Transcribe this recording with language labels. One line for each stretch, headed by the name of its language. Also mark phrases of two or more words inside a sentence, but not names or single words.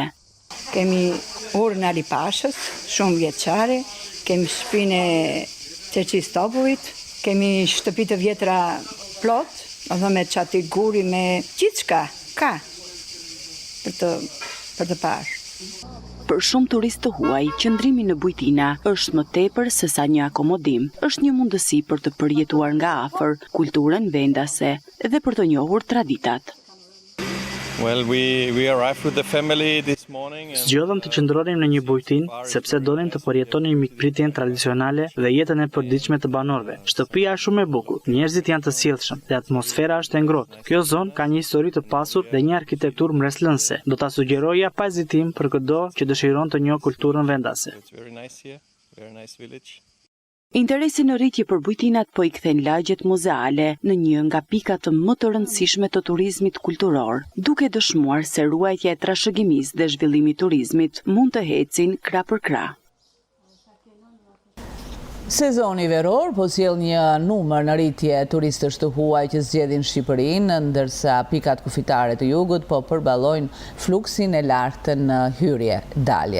Albanian: Kemi urën Ali Pashës, shumë vjeçare, kemi shtëpinë e Çerçis Topullit, kemi shtëpi të vjetra plot, edhe me çati guri, me gjithçka ka për të parë. Për shumë turistë të huaj, qëndrimi në bujtina është më tepër se sa një akomodim. Është një mundësi për të përjetuar nga afër kulturën vendase dhe për të njohur traditat.
English: Well, we arrived with the family this morning.
Albanian: Zgjodhëm të qëndronim në një bujtinë sepse donim të përjetonim mikpritjen tradicionale dhe jetën e përditshme të banorëve. Shtëpia është shumë e bukur, njerëzit janë të sjellshëm dhe atmosfera është e ngrohtë. Kjo zonë ka një histori të pasur dhe një arkitekturë mbreslënëse. Do ta sugjeroja pa hezitim për çdo që dëshiron të njohë kulturën vendase.
English: It's very nice here, very nice village.
Albanian: Interesi në rritje për bujtinat po i kthen lagjet muzeale në një nga pikat më të rëndësishme të turizmit kulturor, duke dëshmuar se ruajtja e trashëgimisë dhe zhvillimi i turizmit mund të ecin krah për krah. Sezoni veror po sjell një numër në rritje turistësh të huaj që zgjedhin Shqipërinë, ndërsa pikat kufitare të jugut po përballojnë fluksin e lartë në hyrje dalje.